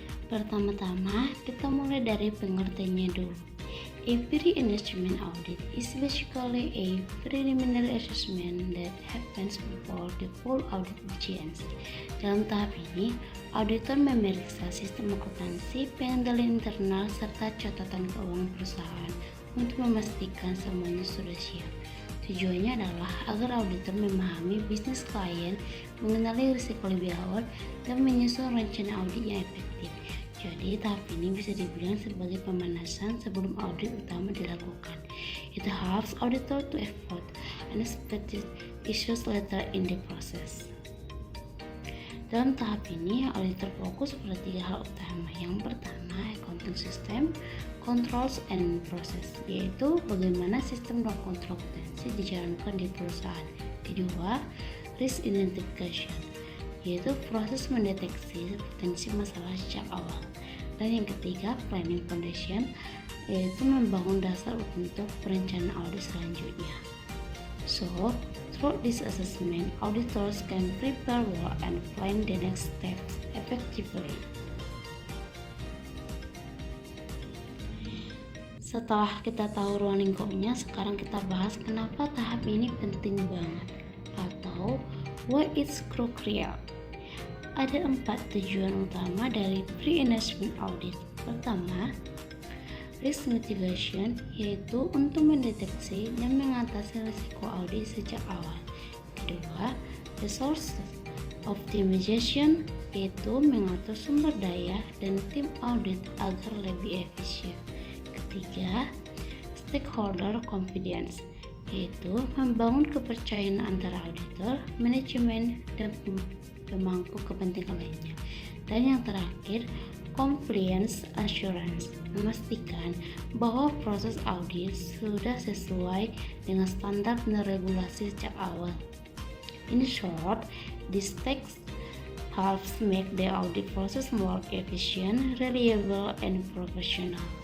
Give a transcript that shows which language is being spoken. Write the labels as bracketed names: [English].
[Indonesian] Pertama-tama, kita mulai dari pengertiannya dulu. [English] A pre-enhancement audit is basically a preliminary assessment that happens before the full audit begins. [Indonesian] Dalam tahap ini, auditor memeriksa sistem akuntansi, pengendalian internal, serta catatan keuangan perusahaan untuk memastikan semuanya sudah siap. Tujuannya adalah agar auditor memahami bisnis klien, mengenali risiko lebih awal, dan menyusun rencana audit yang efektif. Jadi tahap ini bisa dibilang sebagai pemanasan sebelum audit utama dilakukan. [English] It helps auditor to avoid unexpected issues later in the process. [Indonesian] Dalam tahap ini, auditor fokus pada 3 hal utama. Yang pertama, accounting system, controls, and process, yaitu bagaimana sistem dan kontrol akuntansi dijalankan di perusahaan. Kedua, risk identification, yaitu proses mendeteksi potensi masalah sejak awal. Dan yang ketiga, planning foundation, yaitu membangun dasar untuk perencanaan audit selanjutnya. [English] So, through this assessment, auditors can prepare well and plan the next steps effectively. [Indonesian] Setelah kita tahu ruang lingkupnya, sekarang kita bahas kenapa tahap ini penting banget, atau [English] why it's crucial. [Indonesian] Ada 4 tujuan utama dari pre-enhancement audit. Pertama, risk mitigation, yaitu untuk mendeteksi dan mengatasi risiko audit sejak awal. Kedua, resource optimization, yaitu mengatur sumber daya dan tim audit agar lebih efisien. Ketiga, stakeholder confidence, yaitu membangun kepercayaan antara auditor, manajemen, dan pemangku kepentingan lainnya. Dan yang terakhir, compliance assurance, memastikan bahwa proses audit sudah sesuai dengan standar dan regulasi sejak awal. [English] In short, this text helps make the audit process more efficient, reliable, and professional.